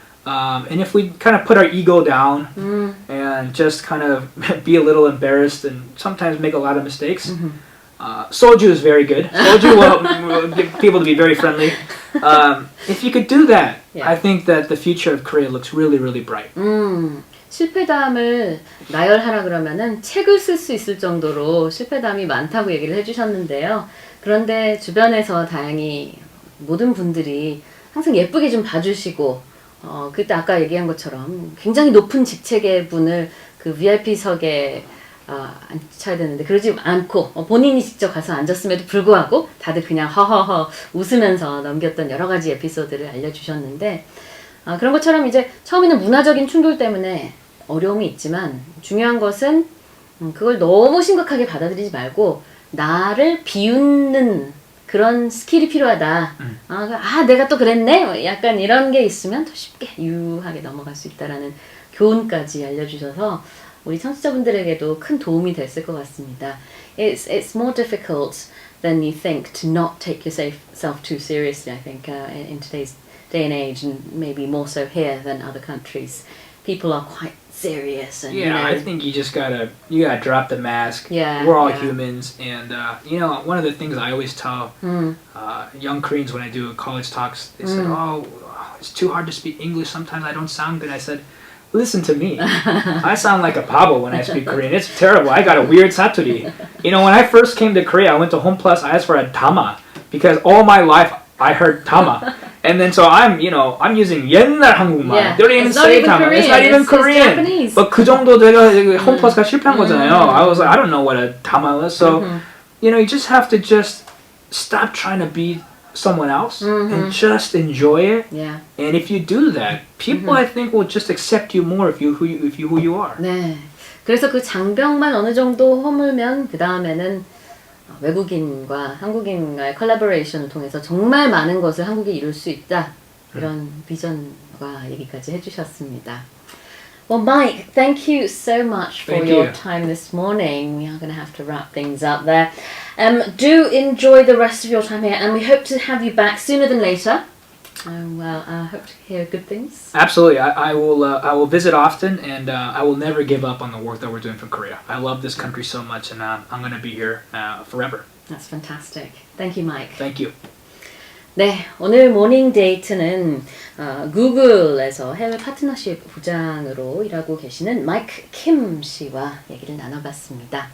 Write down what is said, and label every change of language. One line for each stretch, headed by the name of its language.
English: And if we kind of put our ego down and just kind of be a little embarrassed and sometimes make a lot of mistakes, soju is very good. Soju will get people to be very friendly. If you could do that, I think that the future of Korea looks really, really bright.
Korean: 실패담을 나열하라 그러면은 책을 쓸 수 있을 정도로 실패담이 많다고 얘기를 해주셨는데요. 그런데 주변에서 다행히 모든 분들이 항상 예쁘게 좀 봐주시고, 그때 아까 얘기한 것처럼 굉장히 높은 직책의 분을 그 VIP석에 앉혀야 되는데 그러지 않고 본인이 직접 가서 앉았음에도 불구하고 다들 그냥 허허허 웃으면서 넘겼던 여러 가지 에피소드를 알려주셨는데, 그런 것처럼 이제 처음에는 문화적인 충돌 때문에 어려움이 있지만 중요한 것은 그걸 너무 심각하게 받아들이지 말고 나를 비웃는 그런 스킬이 필요하다. 내가 또 그랬네? 약간 이런 게 있으면 더 쉽게 유하게 넘어갈 수 있다라는 교훈까지 알려주셔서 우리 청취자분들에게도 큰 도움이 됐을 것 같습니다.
English: It's more difficult than you think to not take yourself too seriously, I think, in today's day and age, and maybe more so here than other countries. People are quite serious, and I think you gotta drop the mask. We're all humans, and one of the things I always tell young Koreans when I do college talks, they said, it's too hard to speak English, sometimes I don't sound good. I said, listen to me. I sound like a pabo when I speak Korean. It's terrible. I got a weird saturi. When I first came to Korea, I went to Home Plus, I asked for a tama, because all my life I heard tama. And then so I'm using
Korean: 옛날 한국말.
English: They don't even say tama. It's not even Korean. But 그 정도 내가 Home Plus가 실패한 거잖아요. I was like, I don't know what a tama is. So, you just have to just stop trying to be someone else and just enjoy it. And if you do that, people I think will just accept you more if you who you are.
Korean: 네. 그래서 그 장벽만 어느 정도 허물면 그 다음에는 외국인과 한국인과의 콜라보레이션을 통해서 정말 많은 것을 한국이 이룰 수 있다. 이런 비전과 얘기까지 해주셨습니다.
English: Well, Mike, thank you so much for your time this morning. We are going to have to wrap things up there. Do enjoy the rest of your time here, and we hope to have you back sooner than later. I hope to hear good things. Absolutely. I will visit often, and I will never give up on the work that we're doing for Korea. I love this country so much, and I'm going to be here forever. That's fantastic. Thank you, Mike. Thank you.
Korean: 네, 오늘 모닝데이트는 구글에서 해외 파트너십 부장으로 일하고 계시는 마이크 킴 씨와 얘기를 나눠봤습니다.